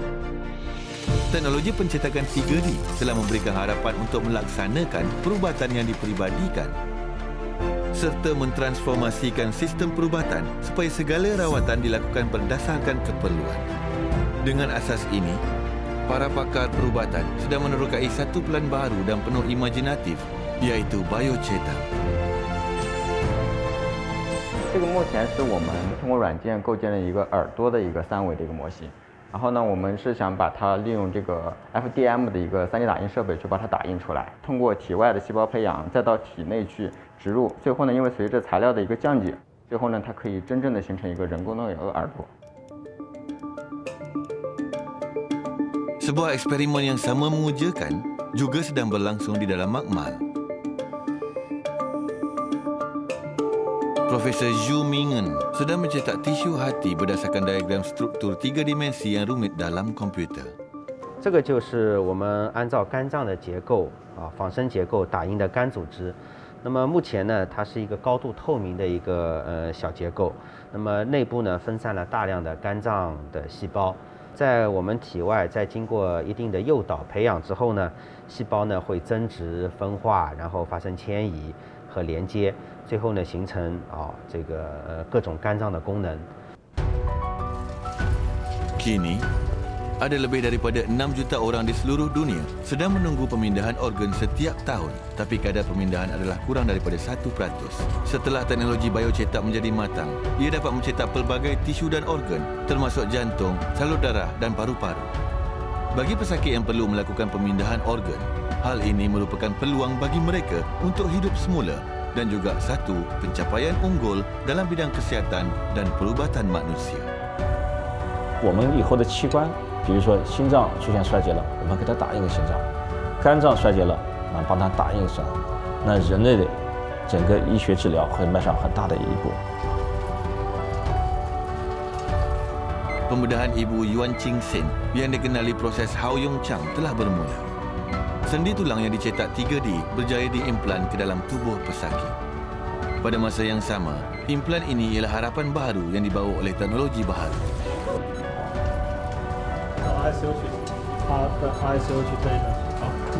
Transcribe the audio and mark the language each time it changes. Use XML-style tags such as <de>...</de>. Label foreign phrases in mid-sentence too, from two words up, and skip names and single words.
<ms>Teknologi pencetakan 3D telah memberikan harapan untuk melaksanakan perubatan yang diperibadikan serta mentransformasikan sistem perubatan supaya segala rawatan dilakukan berdasarkan keperluan. Dengan asas ini, para pakar perubatan sedang menerokai satu pelan baru dan penuh imajinatif, iaitu biocetak.</ms> <zh>这个目前是我们通过软件构建了一个耳朵的一个3维的一个模型，然后呢，我们是想把它利用这个 FDM 的一个3D 打印设备去把它打印出来，通过体外的细胞培养，再到体内去植入，最后呢，因为随着材料的一个降解，最后呢，它可以真正的形成一个人工的耳朵。</zh> <ms>Sebuah eksperimen yang sama mengujakan juga sedang berlangsung di dalam makmal. Profesor Zhu Mingen sedang mencetak tisu hati berdasarkan diagram struktur 3 dimensi yang rumit dalam komputer.</ms> <zh>这个就是我们按照肝脏的结构仿生结构打印的肝组织。那么目前呢，它是一个高度透明的一个小结构。那么内部呢分散了大量的肝脏的细胞，在我们体外再经过一定的诱导培养之后呢，细胞呢会增殖分化，然后发生迁移和连接，最后呢形成这个各种肝脏的功能。</zh> <ms>Kini, ada lebih daripada 6 juta orang di seluruh dunia sedang menunggu pemindahan organ setiap tahun, tapi kadar pemindahan adalah kurang daripada 1%. Setelah teknologi biocetak menjadi matang, ia dapat mencetak pelbagai tisu dan organ, termasuk jantung, salur darah dan paru-paru. Bagi pesakit yang perlu melakukan pemindahan organ, hal ini merupakan peluang bagi mereka untuk hidup semula dan juga satu pencapaian unggul dalam bidang kesihatan dan perubatan manusia.</ms> <zh>我们以后的器官，比如说心脏出现衰竭了，我们给它打印个心脏；肝脏衰竭了，帮它打印个肾。那人类的整个医学治疗会迈上很大的一步。</zh> <ms>Pembedahan ibu Yuan Qingxin yang dikenali proses Hao Yong Chang telah bermula. Sendi tulang yang dicetak 3D berjaya diimplan ke dalam tubuh pesakit. Pada masa yang sama, implan ini ialah harapan baru yang dibawa oleh teknologi baharu.</ms> <zh>ICU 去，他的 ICU 去对的。好。</zh>